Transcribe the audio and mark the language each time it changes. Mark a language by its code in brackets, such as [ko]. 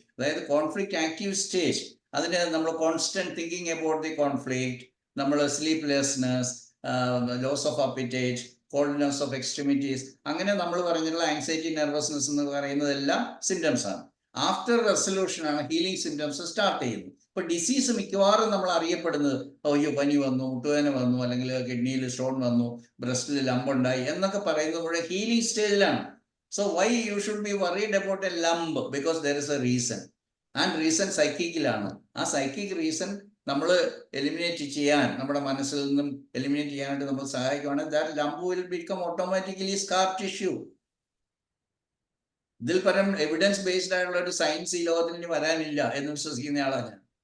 [en] അതായത് conflict active stage, അതിന് നമ്മൾ constant thinking about the conflict, നമ്മൾ sleeplessness, loss of appetite, coldness of extremities, [ml] അങ്ങനെ നമ്മൾ പറഞ്ഞിട്ടുള്ള [en] Anxiety, nervousness എന്ന് പറയുന്നതെല്ലാം symptoms ആണ്. [ml] ആഫ്റ്റർ റെസൊല്യൂഷൻ ആണ് ഹീലിംഗ് സിംറ്റംസ് സ്റ്റാർട്ട് ചെയ്യുന്നത്. ഇപ്പൊ ഡിസീസ് മിക്കവാറും നമ്മൾ അറിയപ്പെടുന്നത് അയ്യോ പനി വന്നു, മുട്ടുവേദന വന്നു, അല്ലെങ്കിൽ കിഡ്നിയിൽ സ്റ്റോൺ വന്നു, ബ്രസ്റ്റിൽ ലംബുണ്ടായി എന്നൊക്കെ പറയുന്നത് ഹീലിംഗ് സ്റ്റേജിലാണ്. [en] So why you should be worried about a lump? Because there is a reason. And reason സൈക്കിക്കിലാണ്. [ml] ആ സൈക്കിക് റീസൺ നമ്മൾ എലിമിനേറ്റ് ചെയ്യാൻ, നമ്മുടെ മനസ്സിൽ നിന്നും എലിമിനേറ്റ് ചെയ്യാനായിട്ട് നമ്മൾ സഹായിക്കുകയാണെങ്കിൽ [en] that lump will become automatically scar tissue. [ml] ഇതിൽ പരം എവിഡൻസ് ബേസ്ഡ് ആയിട്ടുള്ള ഒരു സയൻസ് ഈ ലോകത്തിൽ ഇനി വരാനില്ല എന്ന് വിശ്വസിക്കുന്ന ആളാണ് ഞാൻ.